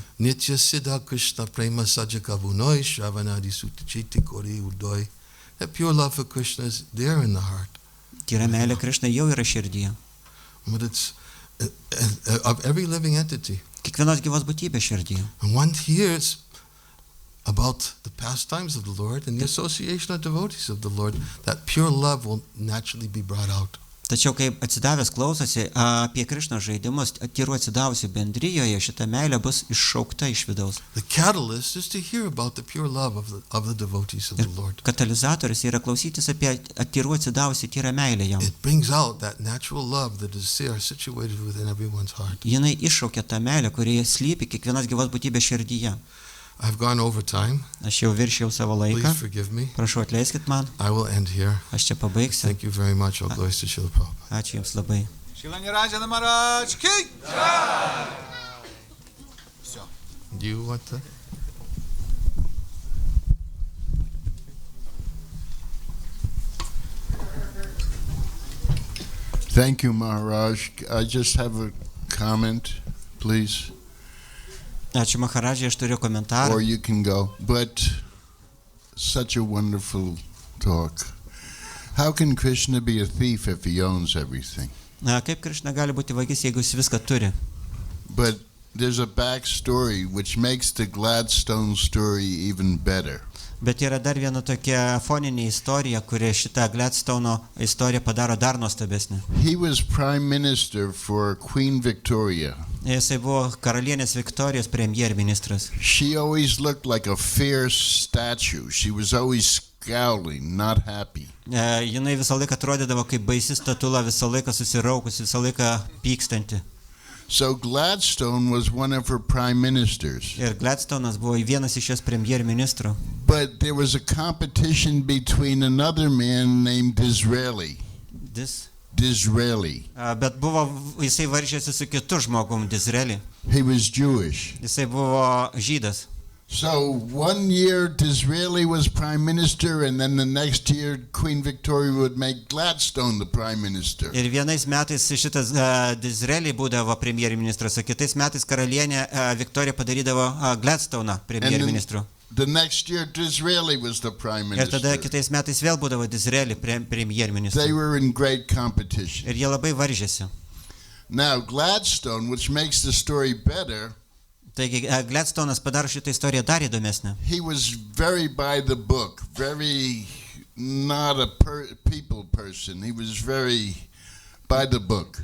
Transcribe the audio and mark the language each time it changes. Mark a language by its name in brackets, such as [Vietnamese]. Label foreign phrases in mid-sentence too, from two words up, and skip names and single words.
[Bangla] নিত্য সিদ্ধ কৃষ্ণ প্রেম সাধ্য কভু নয় শ্রবণাদি শুদ্ধচিত্তে করয়ে উদয়. [English] That pure love for Krishna is there in the heart. [Lithuanian] Tyra meilė Krišnai jau yra širdyje. [English] But it's of every living entity. [Lithuanian] Kiekvienos gyvos būtybės širdyje. [English] And one hears about the pastimes of the Lord and the association of devotees of the Lord, that pure love will naturally be brought out. [Lithuanian] Tačiau kai atsidavęs klausosi apie Krišnos žaidimus, tyrų atsidavusių bendryjoje, šita meilė bus iššaukta iš vidaus. [English] The catalyst is to hear about the pure love of the devotees of the Lord. [Lithuanian] Katalizatorius yra klausytis apie tyrų atsidavusių tyrą meilę jam. [English] It brings out that natural love that is there situated within everyone's heart. [Lithuanian] Jinai iššaukia tą meilę, kuri slypi kiekvienos gyvos būtybės širdyje. [English] I've gone over time. [Lithuanian] Aš jau viršijau savo laiką. [English] Please forgive me. [Lithuanian] Prašau, atleiskit man. [English] I will end here. [Lithuanian] Aš čia pabaigsiu. [English] Thank you very much. All glories to Srila Prabhupada. [Lithuanian] Ačiū Jums labai. [Hindi] Srila Nirajana Maharaj ki jai! [English] So. Do you want to? Thank you, Maharaj. I just have a comment, please. [Lithuanian] Ačiū Maharadžiai, aš turiu komentarą. [English] Or you can go. But such a wonderful talk. How can Krishna be a thief if he owns everything? [Lithuanian] Kaip Krišna gali būti vagis, jeigu jis viską turi? [English] But there's a backstory which makes the Gladstone story even better. [Lithuanian] Bet yra dar viena tokia foninė istorija, kuri šitą Gladstone'o istoriją padaro dar nuostabesnį. [English] He was prime minister for Queen Victoria. [Lithuanian] Jisai buvo karalienės Viktorijos premjerministras. [English] She always looked like a fierce statue. She was always scowling, not happy. [Lithuanian] Jinai visą laiką atrodydavo kaip baisi statula, visą laiką susiraukusi, visą laiką pykstanti. [English] So Gladstone was one of her prime ministers. [Lithuanian] Ir Gladstone'as buvo vienas iš jos premjerministrų. [English] But there was a competition between another man named Disraeli. Disraeli. [Lithuanian] Bet buvo, jisai varžėsi su kitu žmogum, Disraeli. [English] He was Jewish. [Lithuanian] Jisai buvo žydas. [English] So one year Disraeli was prime minister, and then the next year Queen Victoria would make Gladstone the prime minister. [Lithuanian] Ir vienais metais šitas Disraeli būdavo premjerministras, o kitais metais karalienė Viktorija padarydavo Gladstone'ą premjerministru. [English] The next year Disraeli was the prime minister. [Lithuanian] Ir tada kitais metais vėl būdavo Disraeli premjerministru. [English] They were in great competition. [Lithuanian] Ir jie labai varžėsi. [English] Now Gladstone, which makes the story better, [Lithuanian] taigi Gladstone'as padaro šitą istoriją dar įdomesnę. [English] He was very by the book, very not a people person. He was very by the book.